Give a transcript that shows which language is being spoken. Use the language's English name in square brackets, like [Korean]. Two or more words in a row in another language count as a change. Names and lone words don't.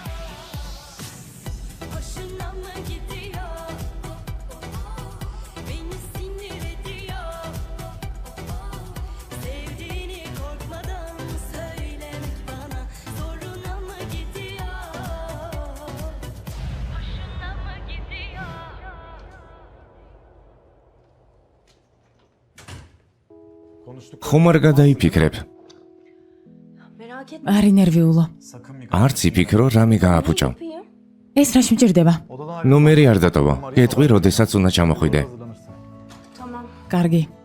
[Turkish] Hoşuna mı gidiyor? Beni sinir ediyor. Sevdiğini korkmadan söylemek bana zoruna mı gidiyor? Hoşuna mı gidiyor? [Georgian] ხომ არ გადაიფიქრებ? [Turkish] Merak etme. [Georgian] არ ინერვიულო. არც იფიქრო, რამე გააფუჭო. ეს რა შემჭირდება? ნომერი არ დატოვო. გეტყვი, როდესაც უნდა ჩამოხვიდე. [Turkish] Tamam. [Georgian] კარგი.